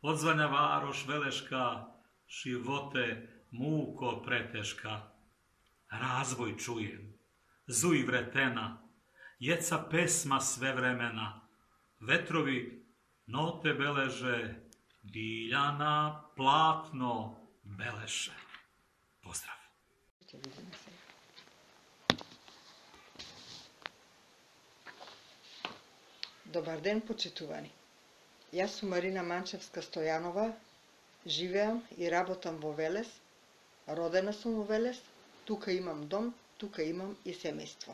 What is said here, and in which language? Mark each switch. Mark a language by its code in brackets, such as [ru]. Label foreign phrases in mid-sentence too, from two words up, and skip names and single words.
[sr] Odzvanja varoš veleška, živote muko preteška. Razvoj čujem, zuj vretena, jeca pesma sve vremena. Vetrovi note beleže, Biljana platno beleše. Pozdrav! [mk] Добар ден, почитувани. Јас сум Марина Манчевска-Стојанова, живеам и работам во Велес, родена сум во Велес, тука имам дом, тука имам и семејство.